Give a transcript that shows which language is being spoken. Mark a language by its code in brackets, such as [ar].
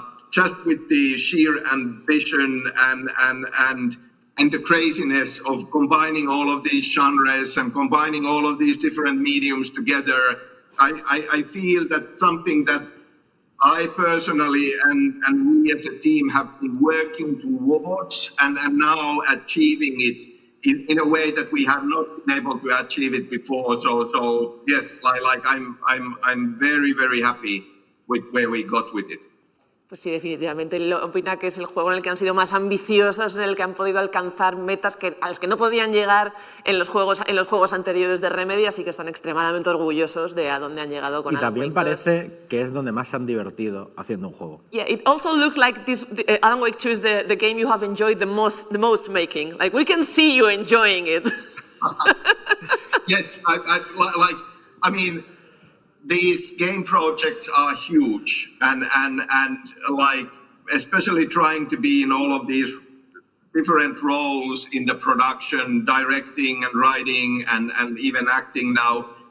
[en] Just with the sheer ambition and the craziness of combining all of these genres and combining all of these different mediums together, I feel that something that I personally and we as a team have been working towards and now achieving it in a way that we have not been able to achieve it before. So yes, like I'm very, very happy with where we got with it. [es] Pues sí, definitivamente. Él opina que es el juego en el que han sido más ambiciosos, en el que han podido alcanzar metas a las que no podían llegar en los juegos anteriores de Remedy, así que están extremadamente orgullosos de a dónde han llegado con Alan Wake 2. Y también parece que es donde más se han divertido haciendo un juego. [en] Yeah, it also looks like Alan Wake 2 is the game you have enjoyed the most making. Like, we can see you enjoying it. Yes, I mean, these game projects are huge, and like, especially trying to be in all of these different roles in the production, directing and writing and even acting now.